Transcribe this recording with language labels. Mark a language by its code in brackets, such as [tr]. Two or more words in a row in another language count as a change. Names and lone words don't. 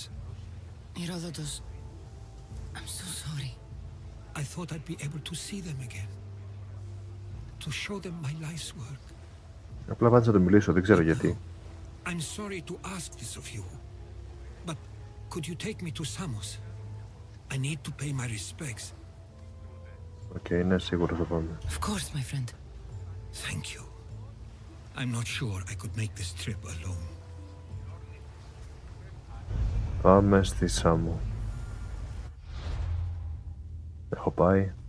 [en] Herodotus. I'm so sorry. I thought I'd be able to see them again. To show them my life's work. [el] Απλά πάντα να το μιλήσω, δεν ξέρω γιατί. [en] I'm sorry to ask this of you, but could you take me to Samos? I need to pay my respects. [el] Οκ, ναι, σίγουρα θα πάμε. [en] Of course, my friend. Thank you. I'm not sure I could make this trip alone. [el] Πάμε στη Σάμο. Έχω πάει.